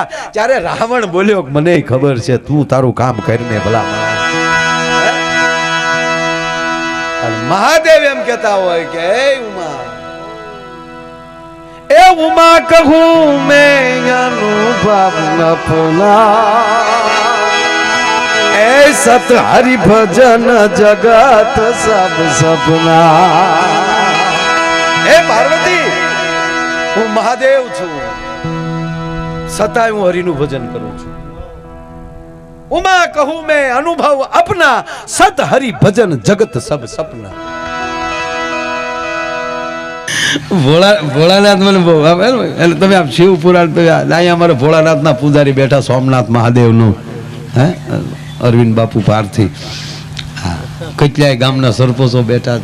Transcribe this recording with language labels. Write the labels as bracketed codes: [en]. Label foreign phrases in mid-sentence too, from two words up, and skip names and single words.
[gu] ત્યારે રાવણ બોલ્યો મને ખબર છે તું તારું કામ કરીને ભલા. અને મહાદેવ એમ કહેતા હોય કે એ [awa] उमा कहूं मैं अनुभव अपना ए सत हरि भजन जगत सब सपना. [gu] ए पार्वती હું મહાદેવ છું, છતાંય હું હરિનું ભજન કરું છું. [awa] उमा कहूं मैं अनुभव अपना सत हरि भजन जगत सब सपना. [gu] ભોળાનાથ મને બહુ એટલે તમે આમ શિવ પુરાણ તો અહીંયા અમારે ભોળાનાથના પૂજારી બેઠા સોમનાથ મહાદેવનું હે અરવિંદ બાપુ પારથી કેટલાય ગામના સરપંચો બેઠા.